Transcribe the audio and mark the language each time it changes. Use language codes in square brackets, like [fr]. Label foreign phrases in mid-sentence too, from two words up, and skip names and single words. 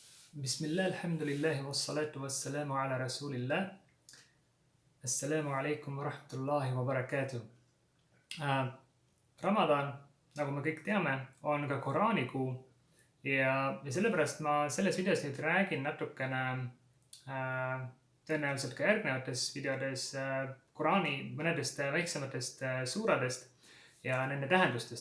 [ar] بسم الله، الحمد لله، والصلاة والسلام على رسول الله. السلام عليكم ورحمة الله وبركاته. [et] Ramadan, nagu me kõik teame, on ka Koraani kuu ja sellepärast ma selles videos nüüd räägin natukene tõenäoliselt ka järgnevates videodes Koraani mõnedest väiksematest suuradest ja nende tähendustest.